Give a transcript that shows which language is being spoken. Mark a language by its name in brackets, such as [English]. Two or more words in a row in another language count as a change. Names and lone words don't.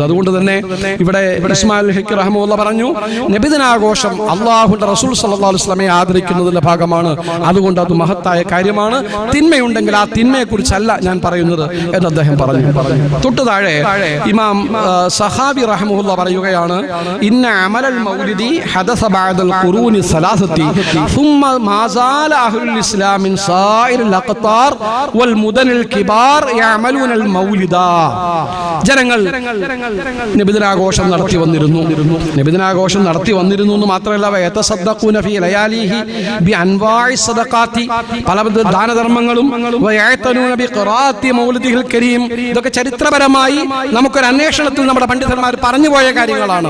[Malayalam] അതുകൊണ്ട് തന്നെ ഇവിടെ ഇസ്മായിൽ ഹഖി റഹ്മത്തുള്ളാഹി പറഞ്ഞു, നബിദിനാഘോഷം അല്ലാഹുവിന്റെ റസൂൽ [Arabic] صلى الله عليه وسلم [Malayalam] ആദരിക്കുന്നതിന്റെ ഭാഗമാണ്. അതുകൊണ്ട് അത് മഹത്തായ കാര്യമാണ്. തിന്മയുണ്ടെങ്കിൽ ആ തിന്മയെ കുറിച്ചല്ല ഞാൻ പറയുന്നത് എന്ന് അദ്ദേഹം പറഞ്ഞു. തൊട്ടു താഴെ ഇമാം സഹാബി റഹ്മത്തുള്ളാഹി പറയുകയാണ്, [Arabic] إن عمل المولد حدث بعد القرون الثلاثة ثم ما زال اهل الاسلام من سائر الاقطار والمدن الكبار يعملون المولد. [Malayalam] ജനങ്ങൾ നബിദിനാഘോഷം നടത്തി വന്നിരുന്നു. നബിദിനാഘോഷം നടത്തി വന്നിരുന്നു എന്ന് മാത്രമല്ല, [Arabic] ويتصدقون في لياليه بأنواع الصدقات, [Malayalam] പലവിധ ദാനധർമ്മങ്ങളും, [Arabic] ويعتنون بقراءة المولد الكريم. [Malayalam] ഇതൊക്കെ ചരിത്രപരമായി നമുക്കൊരു അന്വേഷണത്തിൽ നമ്മുടെ പണ്ഡിതന്മാർ പറഞ്ഞു പോയ കാര്യങ്ങളാണ്.